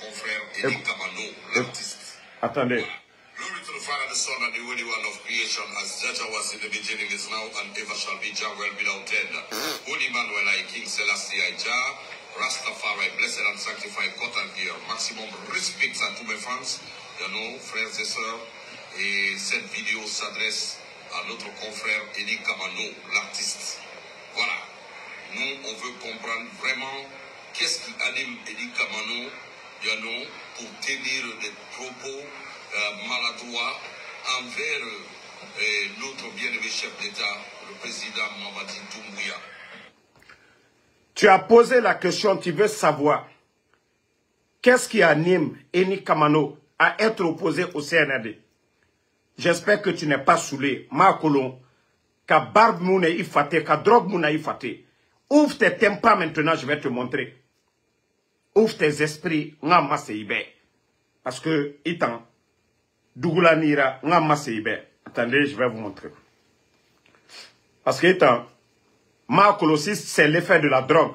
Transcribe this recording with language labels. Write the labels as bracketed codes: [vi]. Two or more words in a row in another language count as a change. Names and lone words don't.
[fr] Attendez. [en] Glory to the Father, the Son, and the Holy One of creation, as Jaja was in the beginning, is now, and ever shall be, Jah well without end. Holy Emmanuel, I King Selassie, I Jah, Rastafari, blessed and sanctified, cut and gear. [fr] Maximum respect à tous mes fans, frères et sœurs. Et cette vidéo s'adresse à notre confrère Eli Kamano, l'artiste. Voilà. Nous, on veut comprendre vraiment qu'est-ce qui anime Eli Kamano, pour tenir des propos maladroits envers notre bien-aimé chef d'État, le président Mamadi Doumbouya. Tu as posé la question, tu veux savoir qu'est-ce qui anime Eli Kamano à être opposé au CNRD. J'espère que tu n'es pas saoulé. [sus] Makolon, ka barbe moune ifate, ka drogue moune ifate. [fr] Ouvre tes tympans maintenant, je vais te montrer. Ouvre tes esprits, [sus] nga maseibe. [fr] Parce que, [sus] itan, Dougoula Nira, nga maseibe. [fr] Attendez, je vais vous montrer. Parce que, itan, Makolosis, c'est l'effet de la drogue.